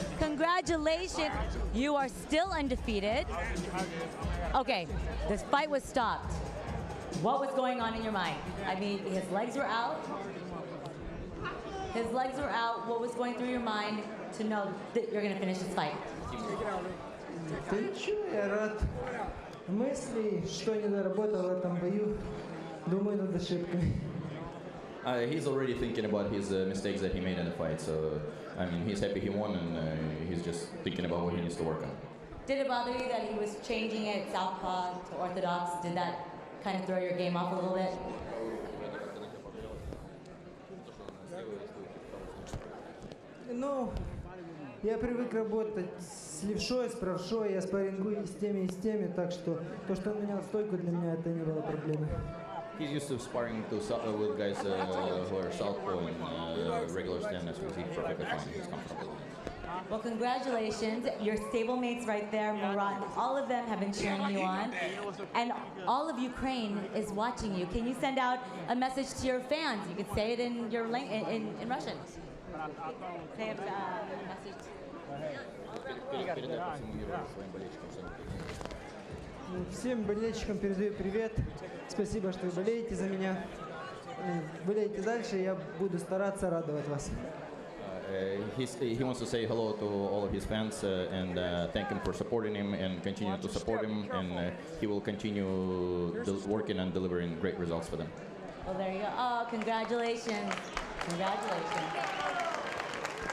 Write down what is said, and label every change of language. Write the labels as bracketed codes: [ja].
[en] Congratulations, you are still undefeated. Okay, this fight was stopped. What was going on in your mind? I mean, his legs were out. His legs were out. What was going through your mind to know that you're going to finish this fight? [ru] Да ничего, я рад. Мысли, что не доработал в этом бою, думаю над ошибками. [en] He's already thinking about his mistakes that he made in the fight, so I mean, he's happy he won, and he's just thinking about what he needs to work on. Did it bother you that he was changing it southpaw to orthodox? Did that kind of throw your game off a little bit? [ru] Ну, я привык работать с левшой, с правшой, я спаррингую и с теми, так что то, что он менял стойку, для меня это не было проблемой. [en] He's used to sparring with guys who are southpaw and regular stand, so he's perfectly fine. He's comfortable. Well, congratulations. Your stablemates right there, Murat, all of them have been cheering you on. And all of Ukraine is watching you. Can you send out a message to your fans? You could say it in your in Russian. Say a message. [ru] Всем болельщикам передаю привет. Спасибо, что вы болеете за меня. Болейте дальше, я буду стараться радовать вас. [en] He wants to say hello to all of his fans and thank him for supporting him and continue to support him, and he will continue working and delivering great results for them. Well, there you go. Oh, congratulations. Congratulations.